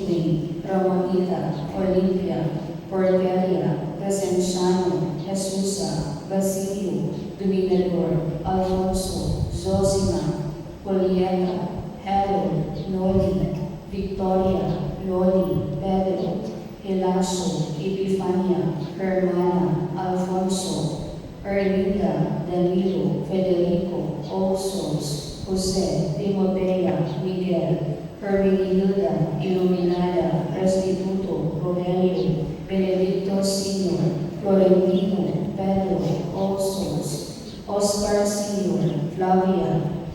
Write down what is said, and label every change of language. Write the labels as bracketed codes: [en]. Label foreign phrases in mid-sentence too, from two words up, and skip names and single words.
[en] Wayne, Ramonita, Olimpia, Porteria, Crescenciano, Jesusa, Basilio, Dominador, Alfonso, Zosima, Julieta, Harold, Noli, Victoria, Loli, Pedro, Hilacio, Epifania, Hermana, Alfonso, Erlinda, Danilo, Federico, All Souls, Jose, Timotea, Miguel, Hermenegilda, Iluminada, Restituto, Rogelio, Benedicto Sr., Florentino, Pedro, All Souls, Oscar Sr., Flavia,